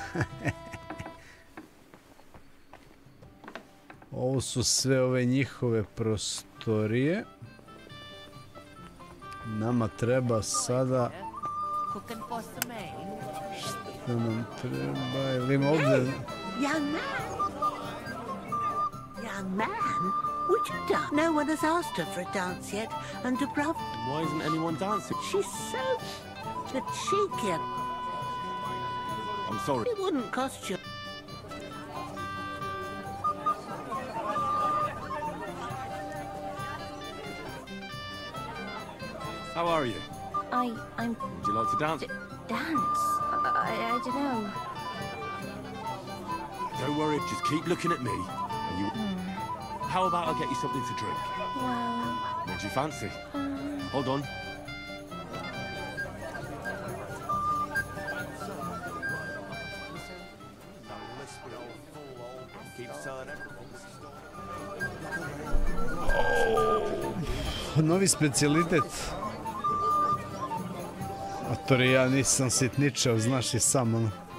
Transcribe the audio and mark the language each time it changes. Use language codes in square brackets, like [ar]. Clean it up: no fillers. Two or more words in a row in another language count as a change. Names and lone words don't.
[bs] Ovo su sve ove njihove prostorije. Nama treba sada... Šta nam treba? Ili ima ovdje... [en] Young man, would you dance? No one has asked her for a dance yet, and Dubrovka... Why isn't anyone dancing? She's so... cheeky. I'm sorry. It wouldn't cost you... How are you? I'm... Would you like to dance? Dance? I don't know. Don't worry, just keep looking at me. And you... How about I get you something to drink? Well... What do you fancy? Hold on. [bs] Novi specijalitet. A to ja nisam sitničav, znaš i sam, ono.